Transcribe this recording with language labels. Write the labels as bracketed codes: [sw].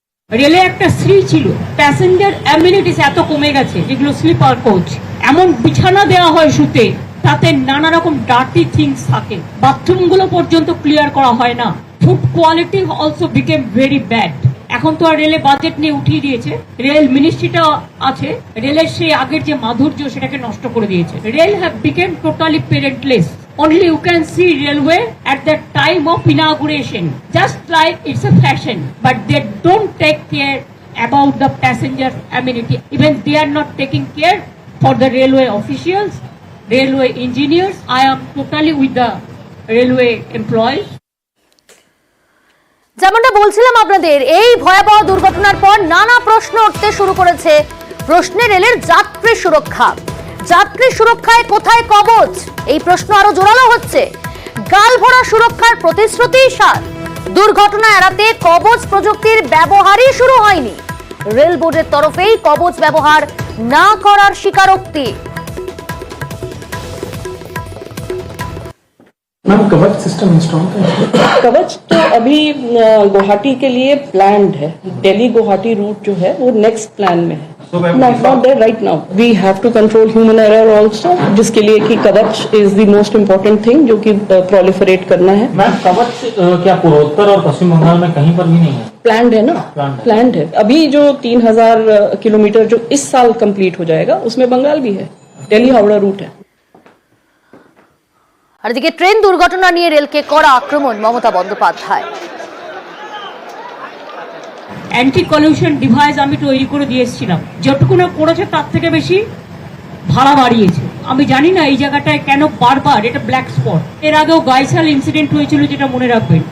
[bn] রেলে একটা শ্রী ছিল, প্যাসেঞ্জার অ্যামিনিটিস এত কমে গেছে, যেগুলো স্লিপার কোচ, এমন বিছানা দেওয়া হয় শুতে, তাতে নানা রকম ডার্টি থিংস থাকে, বাথরুমগুলো পর্যন্ত ক্লিয়ার করা হয় না। [en] Food quality also became very bad. [bn] এখন তো আর রেলে বাজেট নিয়ে উঠিয়ে দিয়েছে, রেল মিনিস্ট্রিটা আছে, রেলের সেই আগের যে মাধুর্য সেটাকে নষ্ট করে দিয়েছে। [en] Rail have became totally parentless. Only you can see railway at the time of inauguration, just like it's a fashion, but they don't take care about the passenger amenity. Even they are not taking care for the railway officials, railway engineers. I am totally with the railway employees. [bn] যেমনটা বলছিলাম আপনাদের, এই ভয়াবহ দুর্ঘটনার পর নানা প্রশ্ন উঠতে শুরু করেছে। প্রশ্নে রেলের যাত্রী সুরক্ষা। যাত্রী সুরক্ষায় কোথায় কবচ? এই প্রশ্ন আরো জোরালো হচ্ছে। গালভরা সুরক্ষার প্রতিশ্রুতি সার, দুর্ঘটনা এড়াতে কবচ প্রযুক্তির ব্যবহারই শুরু হয়নি। রেল বোর্ডের তরফেই কবচ ব্যবহার না করার স্বীকারোক্তি। [hi] मैम कवच सिस्टम इंस्टॉल करें? कवच तो अभी गुवाहाटी के लिए प्लान्ड है। दिल्ली गुवाहाटी रूट जो है वो नेक्स्ट प्लान में है। [en] Not there right now. We have to control human error also, [hi] जिसके लिए कि [en] कवच is the most important thing [hi] जो कि [en] proliferate [hi] करना है। मैम कवच क्या पूर्वोत्तर और पश्चिम बंगाल में कहीं पर भी नहीं है? प्लान्ड है ना, प्लान्ड है। अभी जो 3000 किलोमीटर जो इस साल कंप्लीट हो जाएगा उसमें बंगाल भी है, दिल्ली हावड़ा रूट है। [bn] আর এদিকে ট্রেন দুর্ঘটনা নিয়ে রেলকে কড়া আক্রমণ Mamata Bandyopadhyay. Anti collision device আমি তৈরি করে দিয়েছিলাম, যতটুকু না করেছে তার থেকে বেশি ভাড়া বাড়িয়েছে। আমি জানি না এই জায়গাটায় কেন বারবার এটা ব্ল্যাক স্পট। এর আগেও গাইসাল ইনসিডেন্ট হয়েছিল, যেটা মনে রাখবেন।